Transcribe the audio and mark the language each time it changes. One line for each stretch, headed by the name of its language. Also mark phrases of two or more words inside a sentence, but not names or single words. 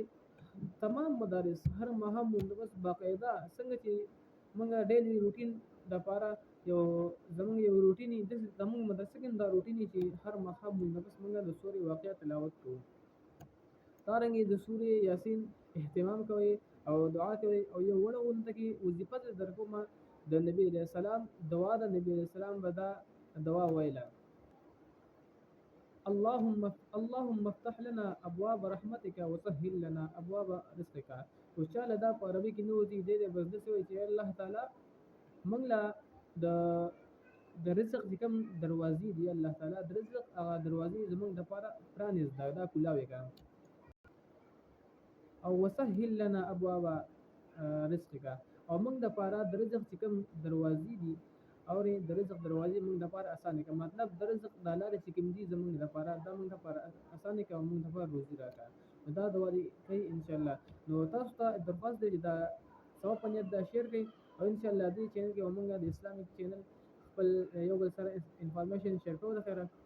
Pashto: تمام مدارس هر ماښام بندوبست باقاعده څنګه چې موږ
English: daily routine
Pashto: دپاره زموږ یو روټین وي، داسې زموږ مدرسه کې هم دا روټین وي چې هر ماښام بندوبست موږ د سورې واقعه تلاوت کوو. دارنګې د سورې یاسین اهتمام کوئ او دعا کوئ. او یو وړه غونډه کې وظیفه در کومه د نبی
Arabic: علیه السلام
Pashto: دعا ده. نبی
Arabic: علیه السلام
Pashto: به دا دعا ویله:
Arabic: اللهم افتح لنا ابواب رحمتك وسهل لنا ابواب رزقك.
Pashto: او چاله دا په عربي کې نه وځي، دی بس داسې وایي چې الله تعالی موږ له د رزق چې کوم دروازې دي، الله تعالی د رزق هغه دروازې زموږ دپاره پرانېزده، دا کولاوې که.
Arabic: او وسهل لنا ابواب رزقك،
Pashto: او موږ دپاره د رزق چې کوم دروازې دي اورې، د رزق دروازې موږ دپاره اسانه کړه. مطلب د رزق د لارې چې کوم دي زموږ دپاره، دا موږ دپاره اسانه کړه او موږ دپاره روزي راکړه. نو دا دعا دې کوي انشاءالله. نو تاسو ته درخواست دی چې دا ثواب په نیت دا شیر کړئ او انشاءالله دې چینل کې به موږ د
English: Islamic channel
Pashto: خپل یو بل سره
English: information share
Pashto: کوو د خیره.